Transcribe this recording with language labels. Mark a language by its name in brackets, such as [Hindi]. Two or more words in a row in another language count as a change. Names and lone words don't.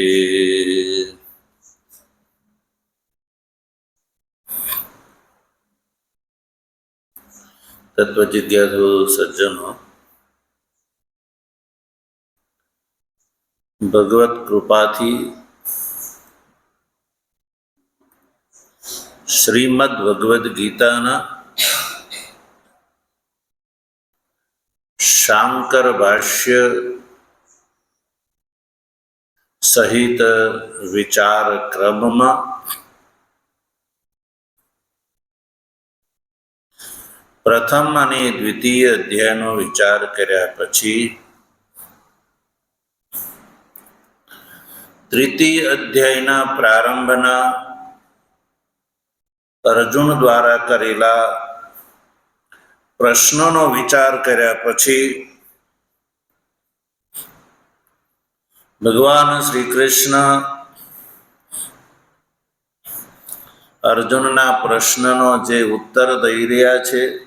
[Hindi] तत्वजिज्ञासु सज्जनों, [Gujarati] ભગવત કૃપાથી શ્રીમદ્ ભગવદ ગીતાના શાંકર ભાષ્ય [Hindi] सहित विचार क्रम में [Gujarati] प्रथम અને દ્વિતીય અધ્યાયનો વિચાર કર્યા પછી તૃતીય અધ્યાયના પ્રારંભના અર્જુન દ્વારા કરેલા પ્રશ્નોનો વિચાર કર્યા પછી ભગવાન શ્રી કૃષ્ણ અર્જુનના પ્રશ્નનો જે ઉત્તર દઈ રહ્યા છે